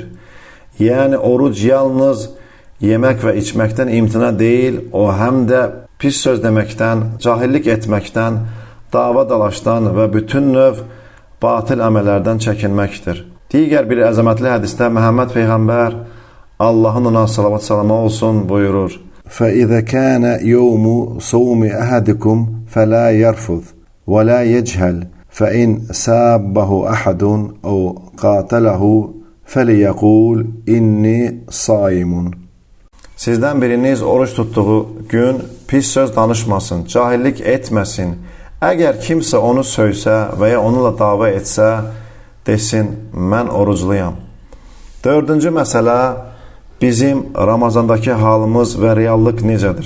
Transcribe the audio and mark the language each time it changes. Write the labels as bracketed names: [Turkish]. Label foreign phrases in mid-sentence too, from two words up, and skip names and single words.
[Azerbaijani] Yəni, oruc yalnız yemək və içməkdən imtina deyil, o həm də pis söz deməkdən, cahillik etməkdən, dava dalaşdan və bütün növ batil əməllərdən çəkinməkdir. Digər bir əzəmətli hədisdə Məhəmməd Peyğəmbər Allahın ona salavat salama olsun buyurur. [Arabic] فَإِذَا كَانَ يَوْمُ صَوْمِ أَحَدِكُمْ فَلَا يَرْفُثْ وَلَا يَجْهَلْ فَإِنْ سَابَّهُ أَحَدٌ أَوْ قَاتَلَهُ فَلِيَقُولْ إِنِّي صَائِمٌ. [Azerbaijani] Sizdən biriniz oruç tutduğu gün pis söz danışmasın, cahillik etməsin. Əgər kimsə onu söysə və ya onunla dava etsə, desin, mən orucluyam. Dördüncü məsələ, bizim Ramazandakı halımız və reallıq necədir?